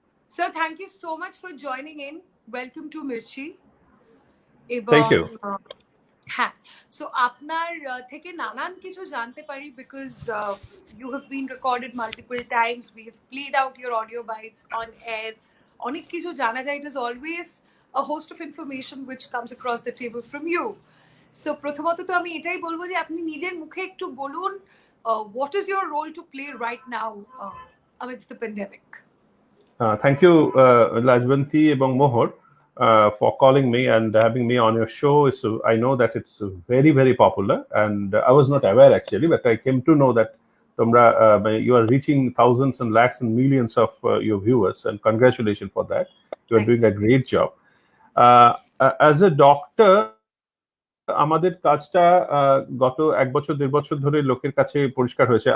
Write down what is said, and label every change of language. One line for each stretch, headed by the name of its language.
English: Sir, thank you so much for joining in. Welcome to Mirchi. Thank you.
Bangla: হ্যাঁ, so আপনার থেকে নানান কিছু জানতে পারি because
English: you have been recorded multiple times. We have played out your audio bites on air.
Bangla: অনেক কিছু জানা যায়.
English: It is always a host of information which comes across the table from you.
Bangla: So প্রথমত তো আমি এটাই বলবো যে আপনি নিজের মুখে একটু বলুন
English: what is your role to play right now amidst the pandemic? Thank you, Lajwanti এবং Mohor, for calling me and having me on your show. So I know that it's very, very popular, and I was not aware actually, but I came to know that you are reaching thousands and lakhs and millions of your viewers, and congratulations for that. You are doing a great job. As a doctor,
Bangla: আমাদের কাজটা গত 1 বছর 1.5 বছর ধরে লোকের কাছে পরিষ্কার হয়েছে।